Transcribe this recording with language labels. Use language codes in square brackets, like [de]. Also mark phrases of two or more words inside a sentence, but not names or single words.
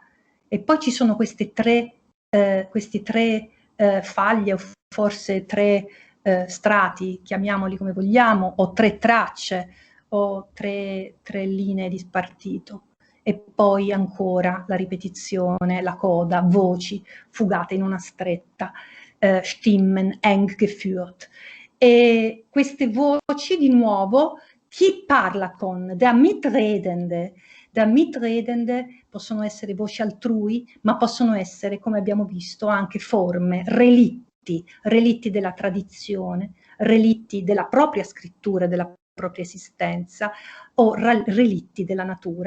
[it] E poi ci sono questi tre faglie, o forse tre strati, chiamiamoli come vogliamo, o tre tracce, o tre linee di spartito. E poi ancora la ripetizione, la coda, voci fugate in una stretta, [de] Stimmen eng geführt. [it] E queste voci, di nuovo, chi parla con? [de] Der Mitredende. Der Mitredende [it] possono essere voci altrui, ma possono essere, come abbiamo visto, anche forme, relitti della tradizione, relitti della propria scrittura, della propria esistenza, o relitti della natura.